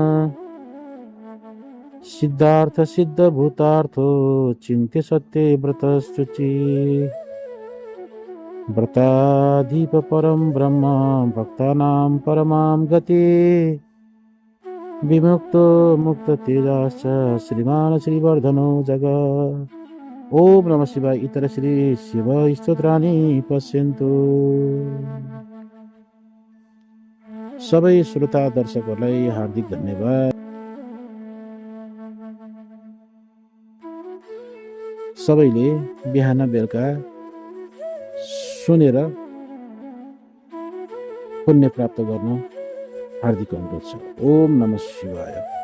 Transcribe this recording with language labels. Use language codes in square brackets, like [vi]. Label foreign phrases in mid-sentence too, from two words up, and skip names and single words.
[sa] सिद्धार्थ सिद्धभूतार्थो चिन्त्य सत्ये व्रतशुचि व्रताधीप परम ब्रह्म भक्तानां परमां गति विमुक्तो मुक्त तेजाश्च श्रीमान श्रीवर्धनो जग। ओम नमः शिवाय। इतर श्री शिव स्तोत्राणि पश्यन्तु। [ne] सबै श्रोता दर्शकहरूलाई हार्दिक धन्यवाद। सबैले बिहान बेलुका सुनेर पुण्य प्राप्त गर्न हार्दिक अनुरोध छ। [sa] ओम नमः शिवाय।